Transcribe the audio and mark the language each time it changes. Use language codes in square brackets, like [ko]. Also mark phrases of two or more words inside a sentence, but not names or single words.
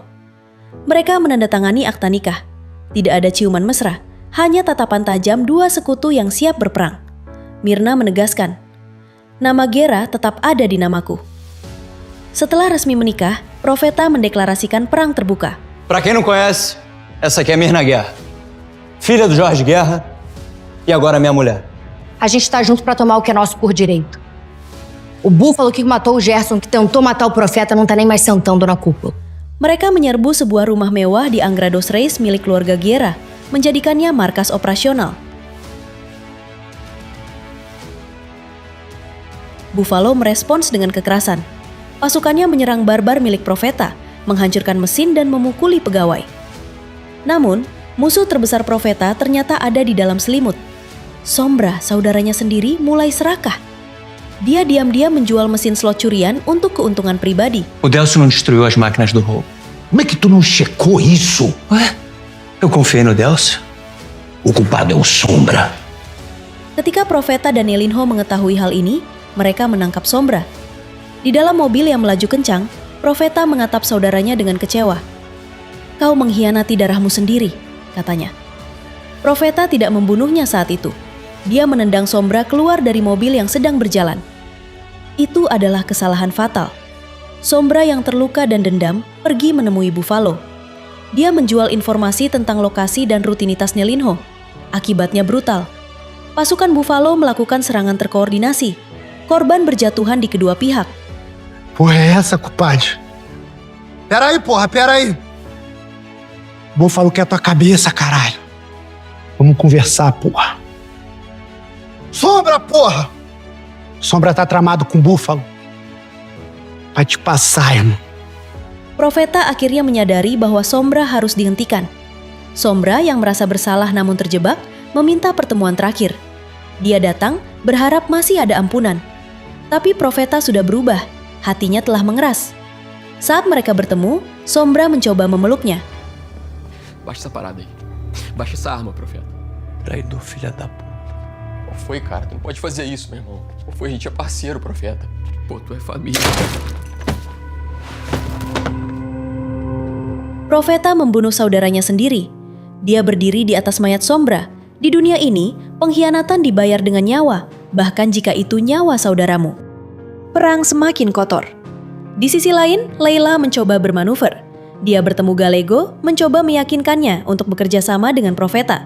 [id] Mereka menandatangani akta nikah. Tidak ada ciuman mesra, hanya tatapan tajam dua sekutu yang siap berperang. Mirna menegaskan, nama Gera tetap ada di namaku. Setelah resmi menikah, Profeta mendeklarasikan perang terbuka. [pt] Pra quem não conhece, essa aqui é Mirna Guerra, filha do Jorge Guerra e agora minha mulher. A gente tá junto pra tomar o que é nosso por direito. O Búfalo que matou o Gerson, que tentou matar o Profeta, não tá nem mais sentando na cúpula. [id] Mereka menyerbu sebuah rumah mewah di Angra dos Reis milik keluarga Gera, menjadikannya markas operasional. Buffalo merespons dengan kekerasan. Pasukannya menyerang barbar milik Profeta, menghancurkan mesin dan memukuli pegawai. Namun, musuh terbesar Profeta ternyata ada di dalam selimut. Sombra, saudaranya sendiri, mulai serakah. Dia diam-diam menjual mesin slot curian untuk keuntungan pribadi. [pt] O Delcio não destruiu as máquinas do roubo. Como é que tu não checou isso? Ué? Eu confiei no Delcio. O culpado é o Sombra. [id] Ketika Profeta dan Nelinho mengetahui hal ini, mereka menangkap Sombra. Di dalam mobil yang melaju kencang, Profeta mengatap saudaranya dengan kecewa. Kau mengkhianati darahmu sendiri, katanya. Profeta tidak membunuhnya saat itu. Dia menendang Sombra keluar dari mobil yang sedang berjalan. Itu adalah kesalahan fatal. Sombra yang terluka dan dendam pergi menemui Buffalo. Dia menjual informasi tentang lokasi dan rutinitas Nelinho. Akibatnya brutal. Pasukan Buffalo melakukan serangan terkoordinasi. Korban berjatuhan di kedua pihak. [pt] Porra é essa, compadre? Peraí, porra, peraí. Buffalo quer tua cabeça, caralho. Vamos conversar, porra. Sombra, porra! Sombra tá tramado com Buffalo. Vai te passar, irmão. [id] Profeta akhirnya menyadari bahwa Sombra harus dihentikan. Sombra yang merasa bersalah namun terjebak, meminta pertemuan terakhir. Dia datang, berharap masih ada ampunan. Tapi Profeta sudah berubah, hatinya telah mengeras. Saat mereka bertemu, Sombra mencoba memeluknya. [pt] Baixa essa parada aí. Baixa essa arma, Profeta. Traidor, filha da puta. Qual foi, cara? Tu não pode fazer isso, meu irmão. Qual foi? A gente é parceiro, Profeta. Pô, tu é família. [id] Profeta membunuh saudaranya sendiri. Dia berdiri di atas mayat Sombra. Di dunia ini, pengkhianatan dibayar dengan nyawa, bahkan jika itu nyawa saudaramu. Perang semakin kotor. Di sisi lain, Leila mencoba bermanuver. Dia bertemu Gallego, mencoba meyakinkannya untuk bekerja sama dengan Profeta.